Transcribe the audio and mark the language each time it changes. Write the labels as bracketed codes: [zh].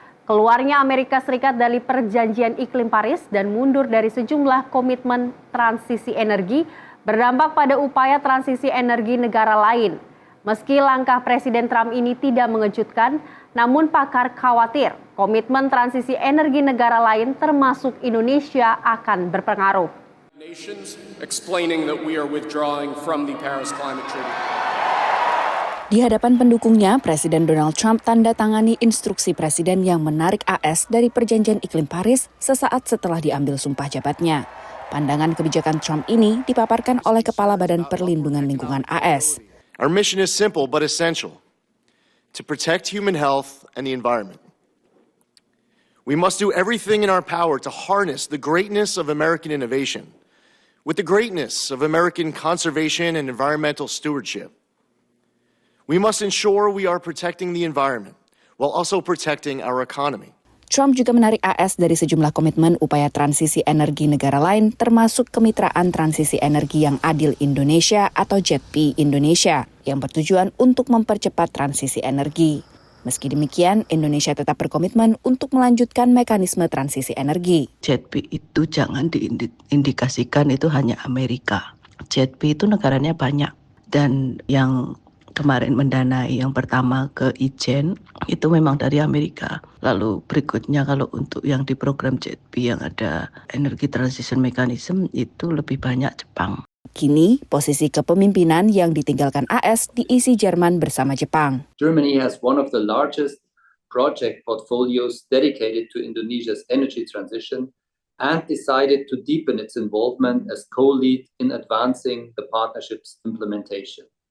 [id] Keluarnya Amerika Serikat dari perjanjian iklim Paris dan mundur dari sejumlah komitmen transisi energi berdampak pada upaya transisi energi negara lain. Meski langkah Presiden Trump ini tidak mengejutkan, namun pakar khawatir komitmen transisi energi negara lain termasuk Indonesia akan berpengaruh. [en] Nations explaining that we are withdrawing from the Paris Climate Treaty. [id] Di hadapan pendukungnya, Presiden Donald Trump tanda tangani instruksi Presiden yang menarik AS dari Perjanjian Iklim Paris sesaat setelah diambil sumpah jabatnya. Pandangan kebijakan Trump ini dipaparkan oleh Kepala Badan Perlindungan Lingkungan AS. [en] Our mission is simple but essential: to protect human health and the environment. We must do everything in our power to harness the greatness of American innovation with the greatness of American conservation and environmental stewardship. We must ensure we are protecting the environment while also protecting our economy. [id] Trump juga menarik AS dari sejumlah komitmen upaya transisi energi negara lain, termasuk Kemitraan Transisi Energi yang Adil Indonesia atau JETP Indonesia, yang bertujuan untuk mempercepat transisi energi. Meski demikian, Indonesia tetap berkomitmen untuk melanjutkan mekanisme transisi energi. JETP itu jangan diindikasikan itu hanya Amerika. JETP itu negaranya banyak, dan yang kemarin mendanai yang pertama ke Ijen itu memang dari Amerika. Lalu berikutnya kalau untuk yang di program JETP yang ada Energy Transition Mechanism itu lebih banyak Jepang. Kini, posisi kepemimpinan yang ditinggalkan AS diisi Jerman bersama Jepang. [en] Germany has one of the largest project portfolios dedicated to Indonesia's energy transition and decided to deepen its involvement as co-lead in advancing the partnership's implementation.